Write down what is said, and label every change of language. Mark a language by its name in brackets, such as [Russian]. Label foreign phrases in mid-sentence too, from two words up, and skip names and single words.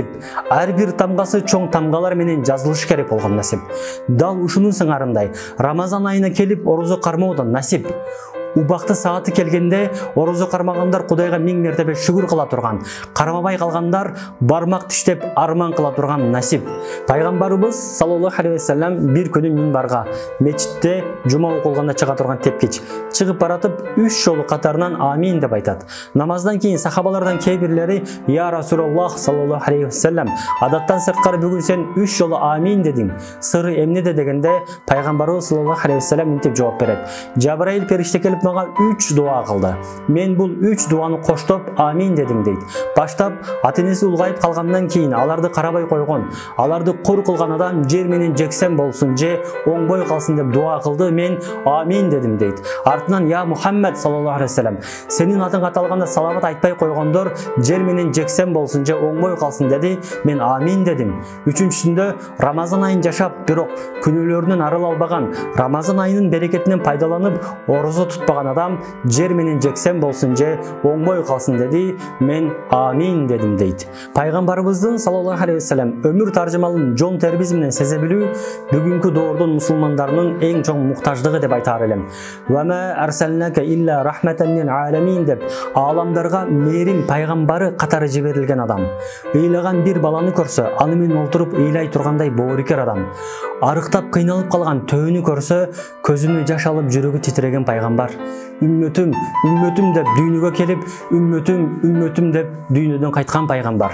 [Kyrgyz] Ар бир тамгасы чоң тамгалар менен жазылыш керек болгон насип. Дал ушунун сыңарындай Рамазан айына келип орозо кармоо да насип. Убакты сааты келгенде орозо кармагандар Кудайга 1000 мертебе шүгүр кыла турган, кармабай калгандар бармак тиштеп арман кыла турган насип. Пайгамбарыбыз [Arabic] صلى الله عليه وسلم [Kyrgyz] бир күнү минбарга мечитте жума окулганда чыга турган тепкич чыгып баратып 3 жолу катарынан амин деп айтат. Намаздан кийин сахабалардан кээ бирлери [Arabic] يا رسول الله صلى الله عليه وسلم, [Kyrgyz] адаттан сырткары бүгүн сен 3 жолу амин дедиң. Сыры эмнеде дегенде пайгамбарыбыз [Arabic] صلى الله عليه وسلم [Kyrgyz] мынтип жооп берет. Жабраил периште келип мага 3 дуа кылды. Мен бул 3 дуаны коштоп амин дедим дейт. Баштап ата-энеси улгайып калгандан кийин аларды карабай койгон, аларды кур кылган адам жер менен жексен болсун же оңбой калсын деп дуа кылды. Мен амин дедим дейт. Артынан [Arabic] يا محمد صلى الله عليه وسلم, [Kyrgyz] сенин атың аталганда салават айтпай койгондор жер менен жексен болсун же оңбой калсын деди. Мен амин дедим. Үчүнчүсүндө Рамазан айын жашап, бирок күнөөлөрүнөн арыла албаган, Рамазан айынын берекетинен пайдаланып орозо тутпаган адам жер менен жексен болсун же оңбой калсын деди. Мен амин дедим дейт. Пайгамбарыбыздын [Arabic] صلى الله عليه وسلم [Kyrgyz] өмүр таржымалын жон тербизи менен сезе билүү бүгүнкү доордун мусулмандарынын эң чоң муктаждыгы деп айтаар элем. [Arabic] وما أرسلناك إلا رحمة للعالمين [Kyrgyz] деп ааламдарга мээрим пайгамбары катары жиберилген адам. Ыйлаган бир баланы көрсө, аны менен олтуруп ыйлай тургандай боорукер адам. Арыктап кыйналып калган төөнү көрсө, көзүнө жаш алып жүрөгү титиреген пайгамбар. Үммөтүм, үммөтүм деп дүйнөгө келип, үммөтүм, үммөтүм деп дүйнөдөн кайткан пайгамбар.